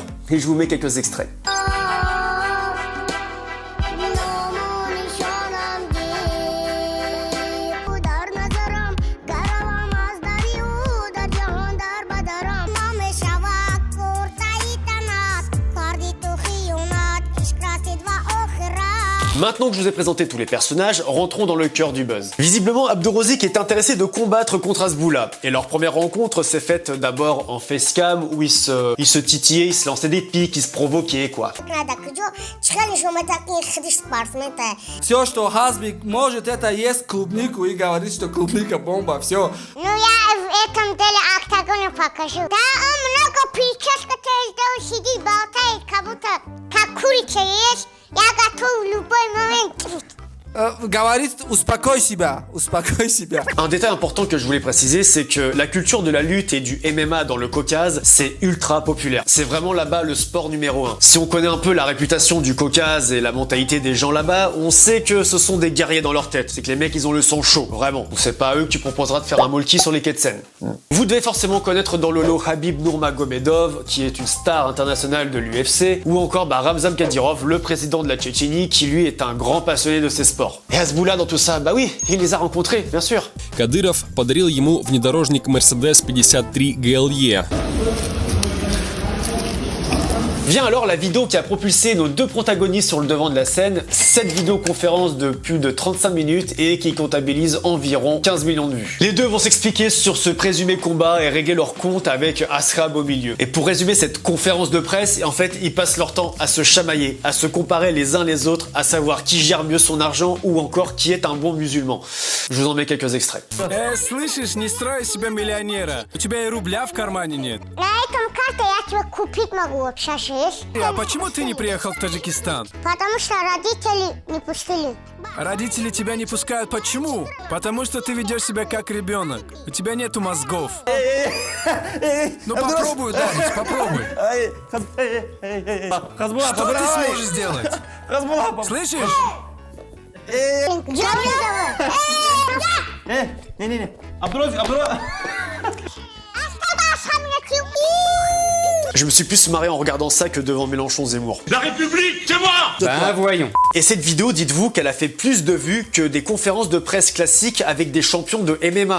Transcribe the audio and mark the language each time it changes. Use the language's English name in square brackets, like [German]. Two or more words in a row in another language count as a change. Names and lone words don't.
[French] Et je vous mets quelques extraits. Maintenant que je vous ai présenté tous les personnages, rentrons dans le cœur du buzz. Visiblement, Abdourozik est intéressé de combattre contre Hasbulla. Et leur première rencontre s'est faite d'abord en facecam où ils se titillaient, ils se lançaient des pics, ils se provoquaient quoi. [Russian] Все, что Хазбик может, это есть клубнику и говорит, что клубника бомба. Все. Ну я в этом деле октагону покажу. Да, он много прическа сделал, сидит, болтает, как будто как курица есть. Я готов в любой момент. говорит, успокой себя. [French] Un détail important que je voulais préciser, c'est que la culture de la lutte et du MMA dans le Caucase, c'est ultra populaire. C'est vraiment là-bas le sport numéro 1. Si on connaît un peu la réputation du Caucase et la mentalité des gens là-bas, on sait que ce sont des guerriers dans leur tête. C'est que les mecs, ils ont le sang chaud, vraiment. Donc c'est pas à eux que tu proposeras de faire un molki sur les quais de Seine. Vous devez forcément connaître dans le lot Khabib Nurmagomedov, qui est une star internationale de l'UFC, ou encore Ramzan Kadyrov, le président de la Tchétchénie, qui lui est un grand passionné de ces sports. Et Hasbullah dans tout ça, bah oui, il les a rencontrés, bien sûr. [Russian] Кадыров подарил ему внедорожник Mercedes 53 GLE. [French] Vient alors la vidéo qui a propulsé nos deux protagonistes sur le devant de la scène, cette vidéoconférence de plus de 35 minutes et qui comptabilise environ 15 millions de vues. Les deux vont s'expliquer sur ce présumé combat et régler leur compte avec Ashrab au milieu. Et pour résumer cette conférence de presse, en fait, ils passent leur temps à se chamailler, à se comparer les uns les autres, à savoir qui gère mieux son argent ou encore qui est un bon musulman. Je vous en mets quelques extraits. [Russian] Слышишь, не строй из себя миллионера. У тебя и рубля в кармане нет. На этом карте я тебе купить могу вообще есть. А почему ты не приехал в Таджикистан? Потому что родители не пустили. Родители тебя не пускают. Почему? Потому что ты ведешь себя как ребенок. У тебя нету мозгов. Ну попробуй ударить, попробуй. Что ты сможешь сделать? Слышишь? [French] Je me suis plus marré en regardant ça que devant Mélenchon-Zemmour. La République, c'est moi! Bah voyons. Et cette vidéo, dites-vous qu'elle a fait plus de vues que des conférences de presse classiques avec des champions de MMA.